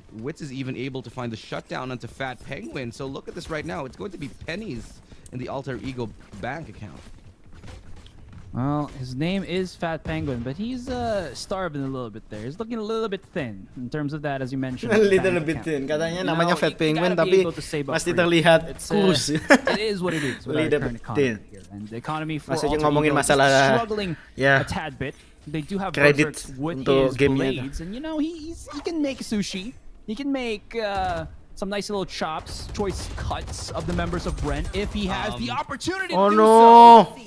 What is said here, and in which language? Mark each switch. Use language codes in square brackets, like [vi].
[en] Wits is even able to find the shutdown onto Fat Penguin. So look at this right now. It's going to be pennies in the Alter Ego bank account. Well, his name is Fat Penguin, but he's starving a little bit there. He's looking a little bit thin in terms of that, as you mentioned. A little bit thin. [id] Katanya namanya Fat Penguin, tapi masih terlihat kurus. [en] It is what it is. With our current economy here. And the economy for Alter Ego is struggling a tad bit. They do have Berserk with his blades, and you know he can make sushi. He can make some nice little chops, choice cuts of the members of Bren if he has the opportunity to do so.